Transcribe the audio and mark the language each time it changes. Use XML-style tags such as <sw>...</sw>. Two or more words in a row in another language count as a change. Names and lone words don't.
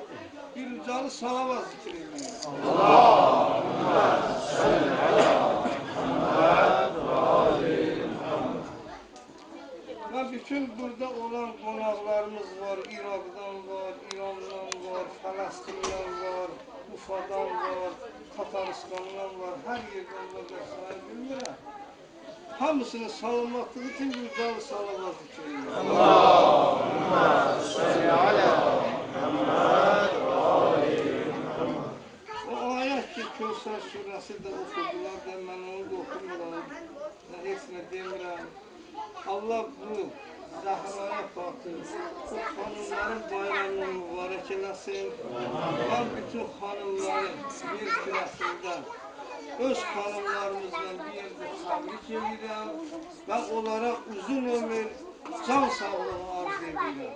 <az>Bir ucalı salavat zikr edin.</az> <ar>Allahümme salli ala Muhammed ve ali Muhammed.</ar> <az>Ve bütün burada olan qonaqlarımız var. İraqdan var, İrandan var, Fələstindən var, Ufadan var, Tataristandan var. Hər yerdən var və sayı bilmirəm. Hamısını salamatlığı için bir ucalı salavat zikr edin.</az> <ar>Allahümme salli ala Muhammed ve ali Muhammed.</ar> <az>O ayet ki Kevser suresi de okudular da ben onu da okumuram. Heç nə demirəm. Allah bu Zahra'ya fatır. Bu hanımların bayramını mübarək eləsin. Ben bütün hanımların bir kürəsində öz hanımlarımızla bir yerde təbrik edirəm və onlara uzun ömür, can sağlığı arz edirəm.</az>